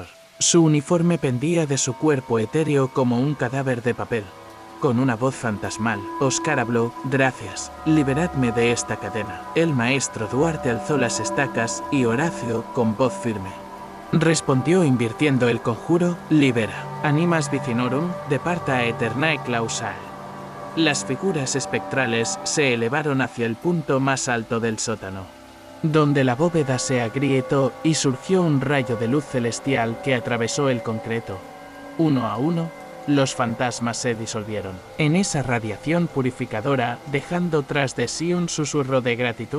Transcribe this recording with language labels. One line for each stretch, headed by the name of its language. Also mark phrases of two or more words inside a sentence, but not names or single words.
Spanish: Su uniforme pendía de su cuerpo etéreo como un cadáver de papel. Con una voz fantasmal, Oscar habló: «Gracias, liberadme de esta cadena». El maestro Duarte alzó las estacas y Horacio, con voz firme, respondió invirtiendo el conjuro:
Latin: «Libera, animas vicinorum, departa aeternae clausae».
Spanish: Las figuras espectrales se elevaron hacia el punto más alto del sótano, donde la bóveda se agrietó y surgió un rayo de luz celestial que atravesó el concreto. Uno a uno, los fantasmas se disolvieron en esa radiación purificadora, dejando tras de sí un susurro de gratitud.